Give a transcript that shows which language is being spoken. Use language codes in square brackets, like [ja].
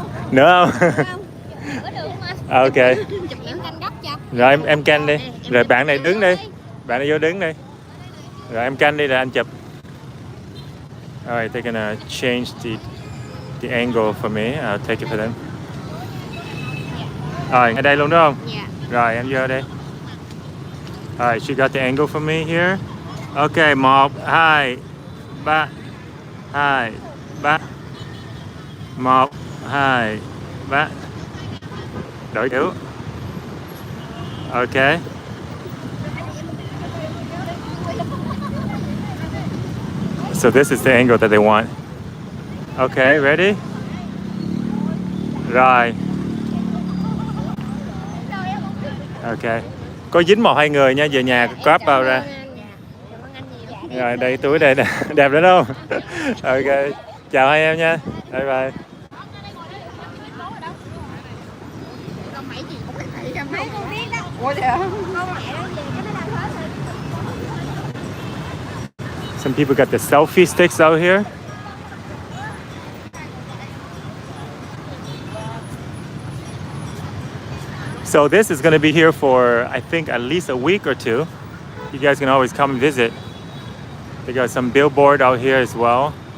[vi] Nữa không? Không, có được không anh? Ok. Chụp em canh góc cho. Rồi em canh đi. Em Rồi chụp bạn này ảnh đứng đi. thôi. Bạn này vô đứng đi. Rồi em canh đi rồi anh chụp. [en] Alright, they're gonna change the angle for me. I'll take it for them. [vi] Rồi, ở đây luôn đúng không? Dạ. Rồi em vô đây. [en] Alright, she got the angle for me here. Ok, 1, 2, 3. 2, 3. 1, 2, 3. [vi] Đổi kiểu. [en] Ok. So this is the angle that they want. Okay, ready? Rồi. Ok. [vi] Có dính một hai người nha, về nhà grab vào ra. Cảm ơn anh nhiều. Rồi đây túi đây nè, đẹp lắm không? Ok. Chào hai em nha. Bye bye. Con mày gì cũng thấy em mấy con biết đó. Ủa vậy hả? Con mẹ nó về cái nó làm hết rồi. [en] Some people got the selfie sticks out here. So this is going to be here for, I think, at least a week or two. You guys can always come and visit. They got some billboard out here as well.